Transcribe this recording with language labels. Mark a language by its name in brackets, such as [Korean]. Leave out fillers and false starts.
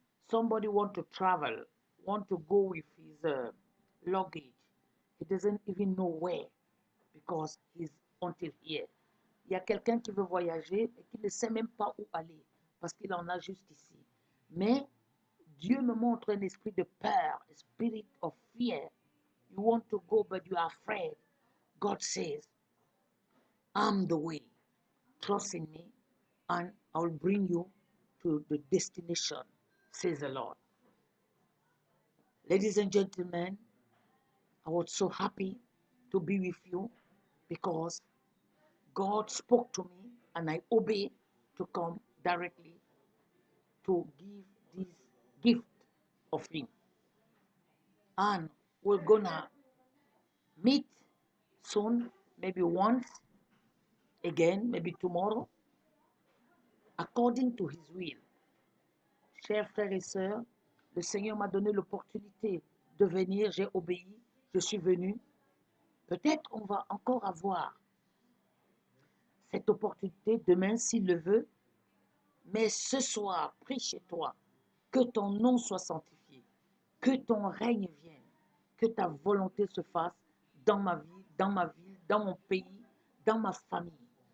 [English] Somebody want to travel, want to go with his luggage. He doesn't even know where because he's until here. [French] Il y a quelqu'un qui veut voyager et qui ne sait même pas où aller parce qu'il en a juste ici. Mais Dieu me montre un esprit de peur, [English] a spirit of fear. You want to go but you are afraid. God says, I'm the way. Trust in me and I will bring you to the destination, says the Lord. Ladies and gentlemen, I was so happy to be with you because God spoke to me and I obeyed to come directly to give this gift of him. And we're gonna meet soon, maybe once again, maybe tomorrow, according to his will. [French] Chers frères et sœurs, le Seigneur m'a donné l'opportunité de venir, j'ai obéi, je suis venu. Peut-être on va encore avoir cette opportunité demain s'il le veut, mais ce soir, prie chez toi, que ton nom soit sanctifié, que ton règne vienne, que ta volonté se fasse dans ma vie, dans ma ville, dans mon pays, dans ma famille.